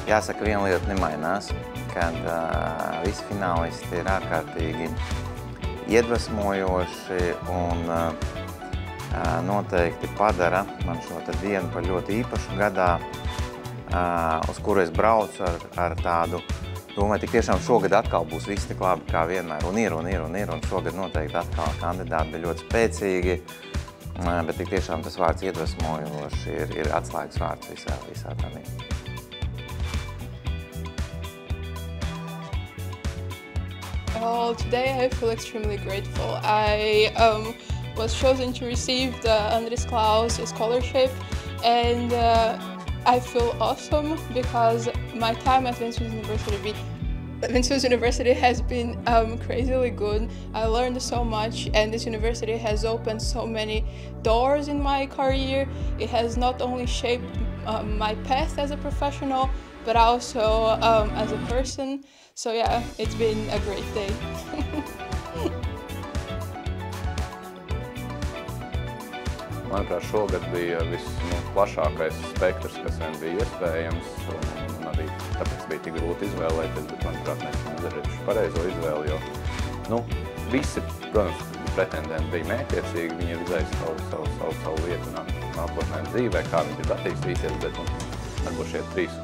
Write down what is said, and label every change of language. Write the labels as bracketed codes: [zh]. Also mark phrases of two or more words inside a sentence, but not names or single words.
[lv] Jāsaka, viena lieta nemainās, kad visi finālisti ir ārkārtīgi iedvesmojoši un noteikti padara man šo dienu par ļoti īpašu gadā, uz kuru es braucu ar tādu domāju, tik tiešām šogad atkal būs viss tik labi kā vienmēr, un ir, un šogad noteikti atkal kandidāti bija ļoti spēcīgi, bet tik tiešām tas vārds iedvesmojoši ir atslēgas vārds visā tādā. [en] Well, today I feel extremely grateful. I was chosen to receive the Andris Klaus scholarship, and I feel awesome because my time at Ventspils University has been crazily good. I learned so much, and this university has opened so many doors in my career. It has not only shaped my path as a professional, but also as a person. So yeah, it's been a great day. [lv] Manuprāt, šogad bija plašākais spektrs, kas vien bija iespējams, un arī tāpēc bija tik grūti izvēlēties, bet, manuprāt, mēs esam izdarījuši pareizo izvēli, jo, visi, protams, pretendenti bija mērķiecīgi, viņi ir redzējuši savu vietu nākotnē dzīvē, kā viņi grib attīstīties, bet, varbūt šie 3